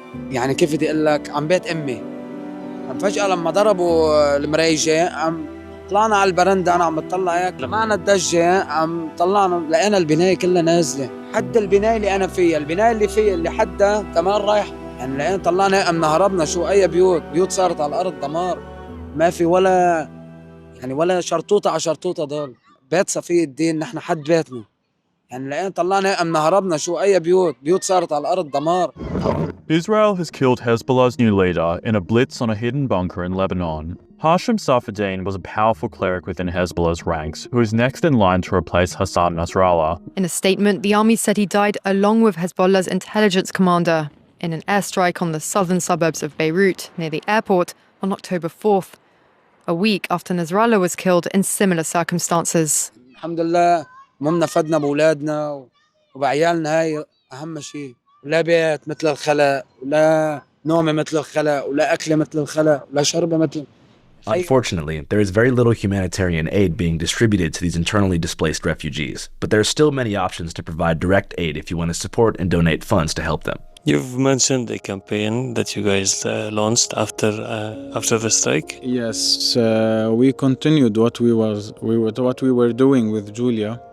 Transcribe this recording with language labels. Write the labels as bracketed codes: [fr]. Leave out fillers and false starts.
[ar] يعني كيف بدي اقول لك، عم بيت امي عم فجأة لما ضربوا المريجة عم طلعنا على البرندة، انا عم بطلع هيك معنا الدجة، عم طلعنا لقينا البناية كلها نازلة، حد البناية اللي انا فيها، البناية اللي فيها اللي حدها كمان رايح. يعني لقينا طلعنا امنا هربنا، شو اي بيوت صارت على الارض دمار، ما في ولا شرطوطة على شرطوطة ضل. بيت صفي الدين نحن حد بيتنا، يعني لقينا طلعنا امنا هربنا، شو اي بيوت صارت على الارض دمار. [en] Israel has killed Hezbollah's new leader in a blitz on a hidden bunker in Lebanon. Hashem Safadine was a powerful cleric within Hezbollah's ranks, who is next in line to replace Hassan Nasrallah. In a statement, the army said he died along with Hezbollah's intelligence commander in an airstrike on the southern suburbs of Beirut, near the airport, on October 4th, a week after Nasrallah was killed in similar circumstances. [ar] الحمد لله ممنا فدنا بأولادنا وبعيالنا، هاي أهم شيء. لا بيت مثل الخلق، ولا نومة مثل الخلق، ولا أكلة مثل الخلق، ولا شربة مثل. [en] Unfortunately, there is very little humanitarian aid being distributed to these internally displaced refugees, but there are still many options to provide direct aid if you want to support and donate funds to help them. You've mentioned a campaign that you guys launched after the strike. Yes, we continued what we were doing with Julia.